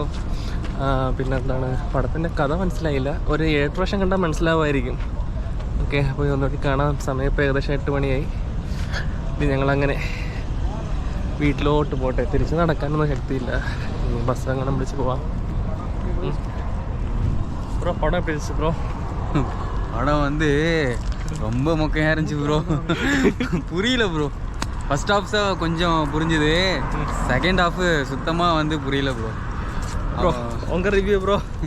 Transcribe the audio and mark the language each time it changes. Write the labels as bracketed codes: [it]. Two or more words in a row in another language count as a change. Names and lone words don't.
[ml] പിന്നെ എന്താണ്, പടത്തിൻ്റെ കഥ മനസ്സിലായില്ല. ഒരു 7 പ്രാവശ്യം കണ്ടാൽ മനസ്സിലാവുമായിരിക്കും. ഓക്കെ, അപ്പോൾ ഒന്നുകൂടി കാണാം. സമയം ഇപ്പോൾ ഏകദേശം 8 മണിയായി. ഇനി ഞങ്ങളങ്ങനെ വീട്ടിലോട്ട് പോട്ടെ. തിരിച്ച് നടക്കാനൊന്നും ശക്തിയില്ല. ബസ് അങ്ങനെ വിളിച്ച് പോവാം. [ta] ப்ரோ படம் எப்படி இருந்துச்சு ப்ரோ? படம் வந்து ரொம்ப மொக்கையாக இருந்துச்சு ப்ரோ. புரியல ப்ரோ. [en] first half [ta] கொஞ்சம் புரிஞ்சுது, [en] second half [ta] சுத்தமாக வந்து புரியல ப்ரோ. ப்ரோ உங்கள் ரிவ்யூ ப்ரோ?